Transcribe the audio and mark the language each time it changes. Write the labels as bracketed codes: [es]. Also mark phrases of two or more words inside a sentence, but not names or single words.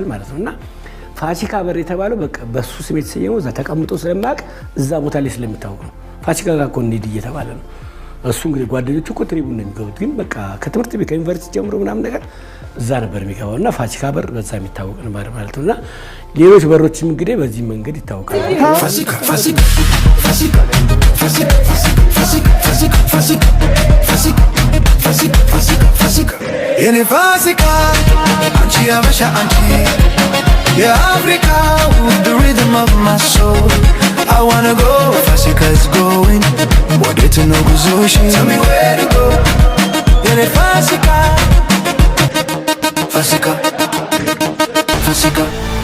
[am] ማለት ነውና ፋሲካ በር የተባለው በቃ በሱ ስሜት ተሰየመው እዛ ተቀምጦ ስለማቅ እዛ ቦታ ላይ ስለሚታወቅ ነው ፋሲካ ጋር እኮ እንሂድ እየተባለ ነው እሱ እንግዲህ ጓደኞቹ እኮ ትሪቡን ነው የሚገቡት ግን በቃ ከትምህርት ቤት ከዩኒቨርሲቲ ጀምሮ ምናምን ነገር እዛ ነበር የሚገባውና ፋሲካ በር በዛ የሚታወቅ ነው ማለት ነውና ሌሎች በሮችም እንግዲህ በዚህ መንገድ ይታወቃል ፋሲካ ፋሲካ ፋሲካ ፋሲካ ፋሲካ ፋሲካ የኔ ፋሲካ አንቺ ያበሻ አንቺ የአፍሪካ [en] the rhythm of my soul I wanna go Fasika's going [am] ወዴት ነው ጉዞሽ [en] tell me where to go [am] የኔ ፋሲካ ፋሲካ ፋሲካ